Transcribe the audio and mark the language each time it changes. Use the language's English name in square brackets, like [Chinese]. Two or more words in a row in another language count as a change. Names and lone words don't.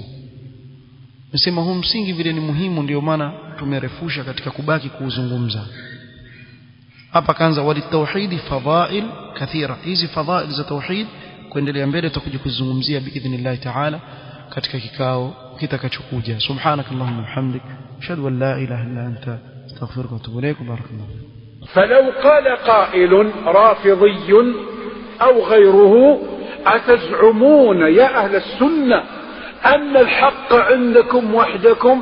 [Swahili] Nasema huu msingi vile ni muhimu, ndio maana tumerefusha katika kubaki kuuzungumza. Hapa kaanza [Arabic] وللتوحيد فضائل كثيرة. [Swahili] Hizi fadhail za tauhid kuendelea mbele tutakuja kuzungumzia [Arabic] بإذن الله تعالى [Swahili] katika kikao kitakachokuja. [Arabic] سبحانك اللهم وبحمدك أشهد أن لا إله إلا أنت أستغفرك وأتوب إليك. Barakallahu. فلو قال قائل رافضي أو غيره أتزعمون يا أهل السنة أن الحق عندكم وحدكم؟